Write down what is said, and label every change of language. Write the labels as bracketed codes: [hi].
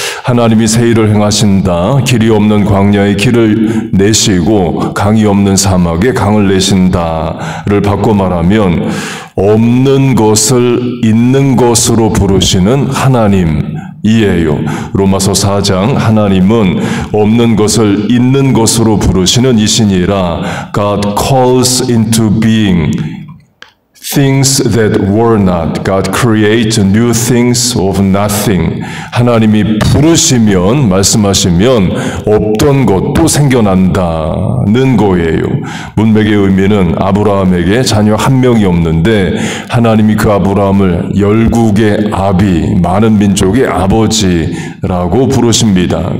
[ko] 하나님이 새 일을 행하신다. 길이 없는 광야에 길을 내시고 강이 없는 사막에 강을 내신다를 바꿔 말하면 없는 것을 있는 것으로 부르시는 하나님이에요. 로마서 4장 하나님은 없는 것을 있는 것으로 부르시는 이시니라. [en] God calls into being things that were not. God creates new things of nothing. [ko] 하나님이 부르시면, 말씀하시면 없던 것도 생겨난다는 거예요. 문맥의 의미는 아브라함에게 자녀 한 명이 없는데 하나님이 그 아브라함을 열국의 아비, 많은 민족의 아버지라고 부르십니다.